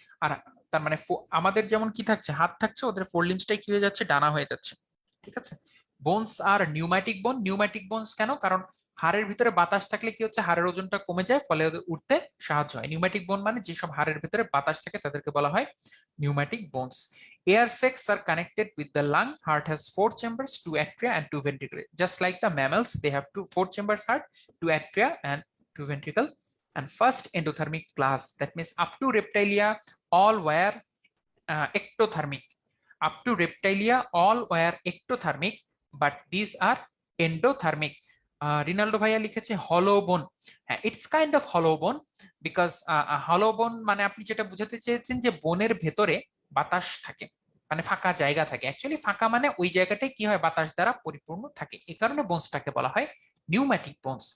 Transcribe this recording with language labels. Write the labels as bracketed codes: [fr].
[bn] আর তার মানে আমাদের যেমন কি থাকছে, হাত থাকছে, ওদের ফোর লিম্বসটাই কি হয়ে যাচ্ছে, ডানা হয়ে যাচ্ছে। ঠিক আছে। বোনস আর নিউম্যাটিক বোন। নিউম্যাটিক বোনস কেন, কারণ হাড়ের ভিতরে বাতাস থাকলে কি হচ্ছে, হাড়ের ওজনটা কমে যায়, ফলে ওদের উঠতে সাহায্য হয়। নিউম্যাটিক বোন মানে যেসব হাড়ের ভিতরে বাতাস থাকে তাদেরকে বলা হয় pneumatic bones. [en] Air sacs are connected with the lung. Heart has 4 chambers, 2 atria and 2 ventricles. Just like the mammals, they have 4 chambers heart, 2 atria and 2 ventricle. And first endothermic class, that means up to reptilia all were ectothermic. Up to reptilia all were ectothermic, but these are endothermic. [bn] রিনাল্ডো ভাইয়া লিখেছে হলো বোন। হ্যাঁ, [en] it's kind of হলো বোন, [bn] because হলো বোন মানে আপনি যেটা বুঝাতে চেয়েছেন যে বোনের ভেতরে বাতাস থাকে, মানে ফাঁকা জায়গা থাকে। অ্যাকচুয়ালি ফাঁকা মানে ওই জায়গাটাই কি হয়, বাতাস দ্বারা পরিপূর্ণ থাকে, এই কারণে বোনসটাকে বলা হয় নিউম্যাটিক বোনস।